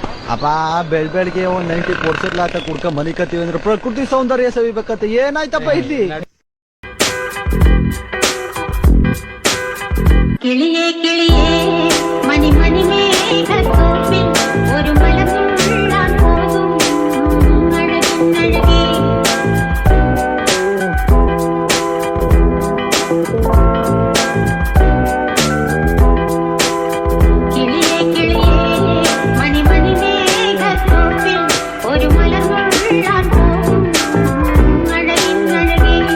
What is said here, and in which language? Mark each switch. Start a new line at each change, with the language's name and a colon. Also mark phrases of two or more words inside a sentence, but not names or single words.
Kannada: ಅಪ್ಪ ಬೆಳ್ಬೆಳಿಗ್ಗೆ ಒಂದ್ 90% ಲಾತ ಕುಡ್ಕ ಮನಿ ಕತ್ತೀವಿ ಅಂದ್ರೆ ಪ್ರಕೃತಿ ಸೌಂದರ್ಯ ಸವಿಬೇಕಂತ ಏನಾಯ್ತಪ್ಪ ಇಲ್ಲಿ?
Malayalam: കിളിയേ കിളിയേ മണി മണി മേഘത്തോപ്പിൽ ഒരു മലമുള്ളാൻ പോകും അഴകിൻ അഴകേ. കിളിയേ കിളിയേ മണി മണി മേഘത്തോപ്പിൽ ഒരു മലമുള്ളാൻ പോകും അഴകിൻ അഴകേ.